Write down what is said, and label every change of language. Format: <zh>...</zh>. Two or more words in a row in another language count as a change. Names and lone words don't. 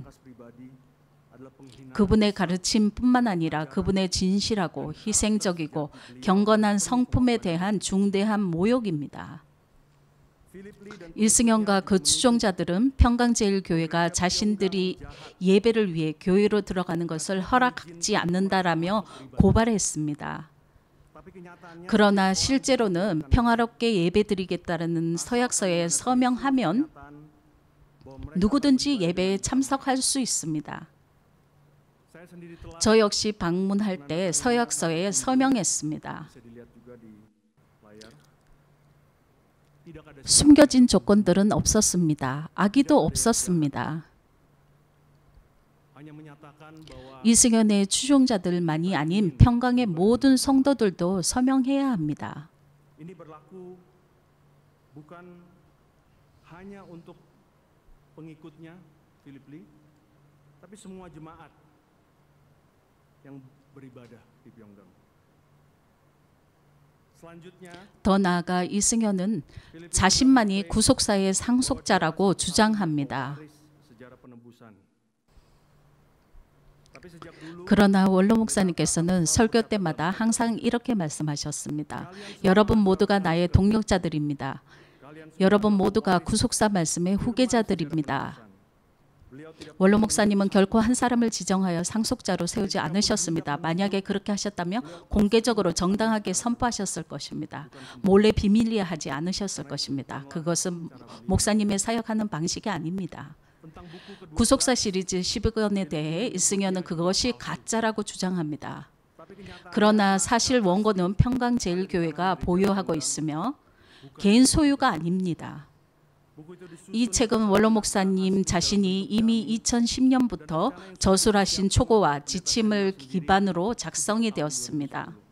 <id>kas pribadi adalah penghinaan</id> <ko>그분의 가르침뿐만 아니라 그분의 진실하고 희생적이고 경건한 성품에 대한 중대한 모욕입니다.</ko> <id>Philip Lee dan</id> <ko>이승현과 그 추종자들은 평강제일교회가 자신들이 예배를 위해 교회로 들어가는 것을 허락하지 않는다라며 고발했습니다.</ko> <id>tapi kenyataannya</id> <ko>그러나 실제로는 평화롭게 예배드리겠다는 서약서에 서명하면</ko> <id>bahwa mereka</id> <ko>누구든지 예배에 참석할 수 있습니다.</ko> <id>saya sendiri telah</id> <ko>저 역시 방문할 때 서약서에 서명했습니다.</ko> <id>bisa dilihat juga di layar tidak ada</id> <ko>숨겨진 조건들은 없었습니다. 악의도 없었습니다.</ko> <id>hanya menyatakan bahwa</id> <ko>이승현의 추종자들만이 아닌 평강의 모든 성도들도 서명해야 합니다.</ko> <id>ini berlaku bukan hanya untuk pengikutnya Philip Lee tapi semua jemaat yang beribadah di Pyongyang. Selanjutnya</id> <ko>더 나아가 이승현은 자신만이 구속사의 상속자라고 주장합니다.</ko> <id>sejarah penebusan. Tapi sejak dulu</id> <ko>그러나 원로 목사님께서는 설교 때마다 항상 이렇게 말씀하셨습니다. 여러분 모두가 나의 동역자들입니다. 여러분 모두가 구속사 말씀의 후계자들입니다.</ko> <id>beliau tidak</id> <ko>원로 목사님은 결코 한 사람을 지정하여 상속자로 세우지 않으셨습니다. 만약에 그렇게 하셨다면 공개적으로 정당하게 선포하셨을 것입니다. 몰래 비밀리에 하지 않으셨을 것입니다. 그것은 목사님의 사역하는 방식이 아닙니다.</ko> <id>tentang buku kedua</id> <ko>구속사 시리즈 12권에 대해 이승현은 그것이 가짜라고 주장합니다.</ko> <id>tapi</id> <ko>그러나 사실 원고는 평강제일교회가 보유하고 있으며 개인 소유가 아닙니다. 이 책은 원로 목사님 자신이 이미 2010년부터 저술하신 초고와 지침을 기반으로 작성이 되었습니다.</ko>